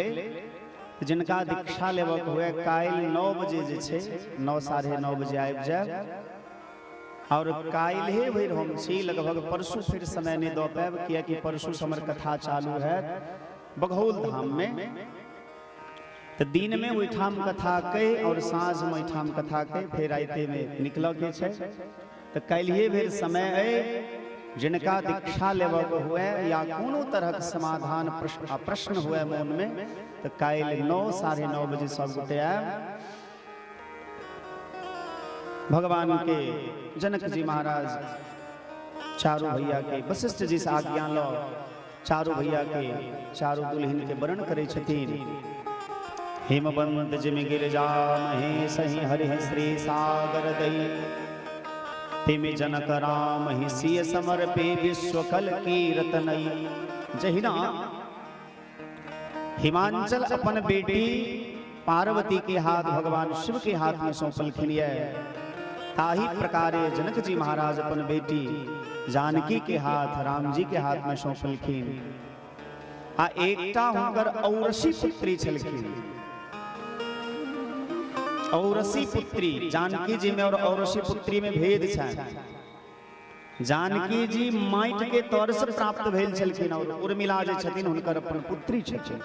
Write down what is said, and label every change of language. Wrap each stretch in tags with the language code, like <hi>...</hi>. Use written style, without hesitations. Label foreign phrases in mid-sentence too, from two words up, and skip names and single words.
<mai>जिनका दीक्षा लेबऽ हुए काल्हि 9 बजे जे छै 9-9:30 बजे आबि जाए और काल्हि भरि हम छी, लगभग परसू फिर समय नहीं दऽ पाएब कियाकि परसू हमर कथा चालू है बघौल धाम में। तो दिन में ओहिठाम कथा कही और साँझ में ओहिठाम कथा कही फिर राइते में निकलऽ के छै। तो काल्हिए भरि समय अइ, जिनका दीक्षा लेबऽ हुए या कोनो तरह के समाधान प्रश्न हुए मन में तो काल्हि 9-9:30 बजे सब गोटे आएब। भगवान के जनक जी महाराज चारों भैया के वशिष्ठ जी से आज्ञा लो चारों भैया के चारों दुल्हन के वर्ण करे छथिन।</mai> <awa>हिमवंत जिमि गिरिजा महे सही हरि श्री सागर दई, तिमि जनक राम ही सिय समर्पे विश्वकल कीर्तनई।</awa> <mai>जहिना हिमांचल अपन बेटी पार्वती के हाथ भगवान शिव के हाथ में सौंपलखिन है, ताही प्रकारे जनक जी महाराज अपन बेटी जानकी के हाथ राम जी के हाथ में सौंपलखिन। आ एकटा हुनकर औरसी पुत्री छलखिन। औरसी पुत्री जानकी जी में और औरसी पुत्री में भेद छनि। जानकी जी माटि के तौर से प्राप्त भेल छलखिन और उर्मिला जे छथिन हुनकर अपन पुत्री छथिन।</mai>